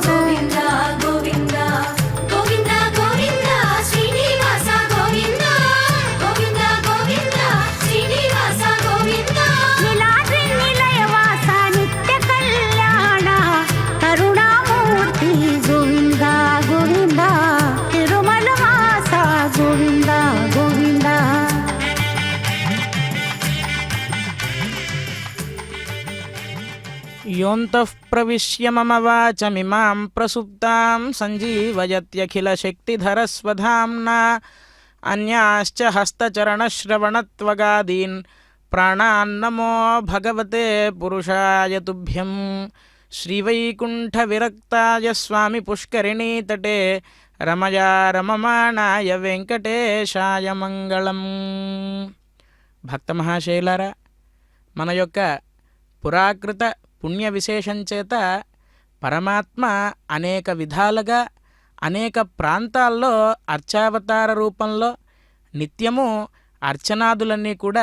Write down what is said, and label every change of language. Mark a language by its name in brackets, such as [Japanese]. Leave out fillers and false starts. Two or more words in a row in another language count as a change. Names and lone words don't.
[Telugu] గోవింద గోవింద గోవింద గోవింద శ్రీనివాస గోవింద గోవింద గోవింద శ్రీనివాస గోవింద నీలాద్రి నిలయవాస నిత్య కళ్యాణ కరుణామూర్తి గోవింద గోవింద తిరుమల వాస గోవింద గోవింద [Sanskrit] योऽन्तः प्रविश्य मम वाचमिमां प्रसुप्तां सञ्जीवयत्यखिलशक्तिधरस्वधाम्ना अन्याश्च हस्तचरणश्रवणत्वगादीन् प्राणान्नमो भगवते पुरुषाय तुभ्यं श्रीवैकुण्ठविरक्ताय स्वामि पुष्करिणीतटे रमया रममाणाय वेङ्कटेशाय मङ्गलम्. [Telugu] భక్త మహాశైలారా, మన యొక్క పురాకృత పుణ్య విశేషం చేత పరమాత్మ అనేక విధాలుగా అనేక ప్రాంతాల్లో అర్చావతార రూపంలో నిత్యము అర్చనాదులన్నీ కూడా